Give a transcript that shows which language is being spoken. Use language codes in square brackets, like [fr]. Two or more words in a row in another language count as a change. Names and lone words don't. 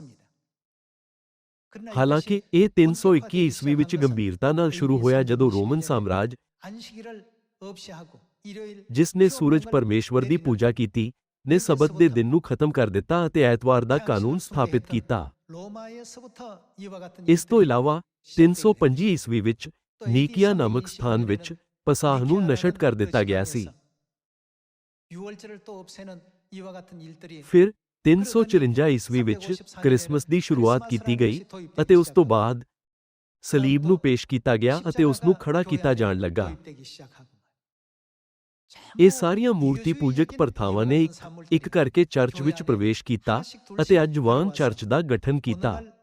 [pa] ਹਾਲਾਂਕਿ ਇਹ 321 ਈਸਵੀ ਵਿੱਚ ਗੰਭੀਰਤਾ ਨਾਲ ਸ਼ੁਰੂ ਹੋਇਆ ਜਦੋਂ ਰੋਮਨ ਸਾਮਰਾਜ [ko] 일요일 [pa] ਜਿਸ ਨੇ [ko] 휴업 [pa] ਸੂਰਜ [ko] 법을 [pa] ਪਰਮੇਸ਼ਵਰ ਦੀ [ko] 내리는 [pa] ਪੂਜਾ ਕੀਤੀ, ਨੇ ਸਬਤ ਦੇ ਦਿਨ ਨੂੰ ਖਤਮ ਕਰ ਦਿੱਤਾ ਅਤੇ ਐਤਵਾਰ ਦਾ ਕਾਨੂੰਨ ਸਥਾਪਿਤ ਕੀਤਾ। [ko] 로마에서부터 이와 같은 [pa] ਇਸ ਤੋਂ [ko] 일들이 [pa] ਇਲਾਵਾ [ko] 시작되게 [pa] 325 ਈਸਵੀ ਵਿੱਚ ਨੀਕੀਆ ਨਾਮਕ ਸਥਾਨ ਵਿੱਚ ਪਸਾਹ ਨੂੰ ਨਸ਼ਟ ਕਰ ਦਿੱਤਾ ਗਿਆ ਸੀ। [ko] 유월절을 또 없애는 이와 같은 일들이 [pa] ਫਿਰ 354 ਈਸਵੀ ਵਿੱਚ ਕ੍ਰਿਸਮਸ ਦੀ ਸ਼ੁਰੂਆਤ ਕੀਤੀ ਗਈ ਅਤੇ ਉਸ ਤੋਂ ਬਾਅਦ ਸਲੀਬ ਨੂੰ ਪੇਸ਼ ਕੀਤਾ ਗਿਆ ਅਤੇ ਉਸ ਨੂੰ ਖੜਾ ਕੀਤਾ ਜਾਣ ਲੱਗਾ। ਇਹ ਸਾਰੀਆਂ ਮੂਰਤੀ ਪੂਜਕ ਪ੍ਰਥਾਵਾਂ ਨੇ ਇੱਕ ਕਰਕੇ ਚਰਚ ਵਿੱਚ ਪ੍ਰਵੇਸ਼ ਕੀਤਾ ਅਤੇ ਅੱਜ ਵਾਂਗ ਚਰਚ ਦਾ ਗਠਨ ਕੀਤਾ।